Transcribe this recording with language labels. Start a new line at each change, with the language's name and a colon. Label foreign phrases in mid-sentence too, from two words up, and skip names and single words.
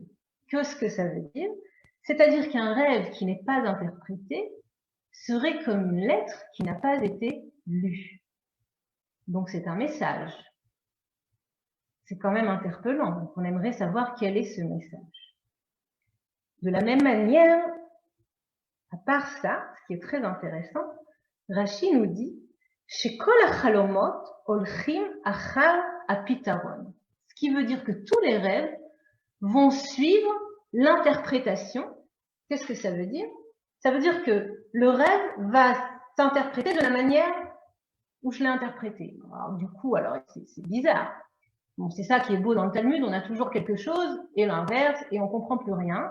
French: Qu'est-ce que ça veut dire? C'est-à-dire qu'un rêve qui n'est pas interprété serait comme une lettre qui n'a pas été lue. Donc c'est un message. C'est quand même interpellant. Donc on aimerait savoir quel est ce message. De la même manière, à part ça, ce qui est très intéressant, Rashi nous dit
Hebrew: שכל החלומות הולכים אחר הפתרון.
French: Ce qui veut dire que tous les rêves vont suivre l'interprétation. Qu'est-ce que ça veut dire? Ça veut dire que le rêve va s'interpréter de la manière où je l'ai interprété. Alors, du coup, c'est bizarre. Bon, c'est ça qui est beau dans le Talmud, on a toujours quelque chose et l'inverse et on comprend plus rien.